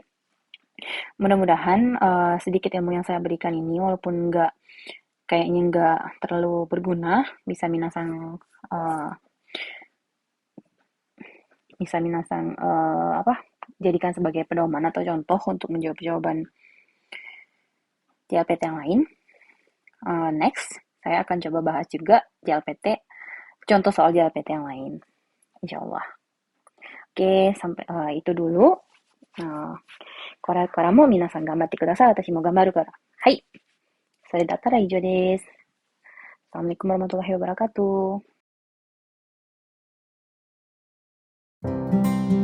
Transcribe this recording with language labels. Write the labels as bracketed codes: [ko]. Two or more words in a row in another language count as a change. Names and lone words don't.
[id] Mudah-mudahan sedikit ilmu yang saya berikan ini, walaupun kayaknya nggak terlalu berguna, uh, bisa minasang jadikan sebagai pedoman atau contoh untuk menjawab jawaban JLPT yang lain. Next, saya akan coba bahas juga JLPT, contoh soal JLPT yang lain, [ar] إن شاء الله. [id] Oke, sampai itu dulu. [ja] これからも皆さん頑張ってください。私も頑張るから。はい。それだったら以上です。 [ar] السلام عليكم ورحمة الله وبركاته.